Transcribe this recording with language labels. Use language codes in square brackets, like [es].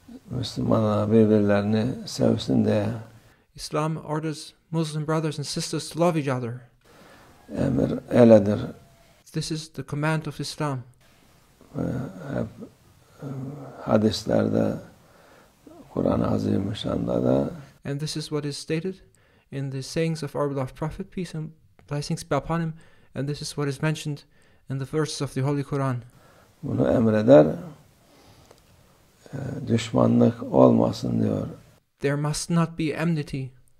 [tr] Müslümanlar birbirlerini sevsin diye. [en] Islam orders Muslim brothers and sisters to love each other. [tr] Emir öyledir. [en] This is the command of Islam. [tr] Hep hadislerde, Kur'an-ı Azimüşşan'da da. [en] And this is what is stated in the sayings of our beloved Prophet, peace and blessings be upon him, and this is what is mentioned in the verses of the Holy Quran. [tr] Bunu emreder, düşmanlık olmasın diyor. [en] There must not be enmity.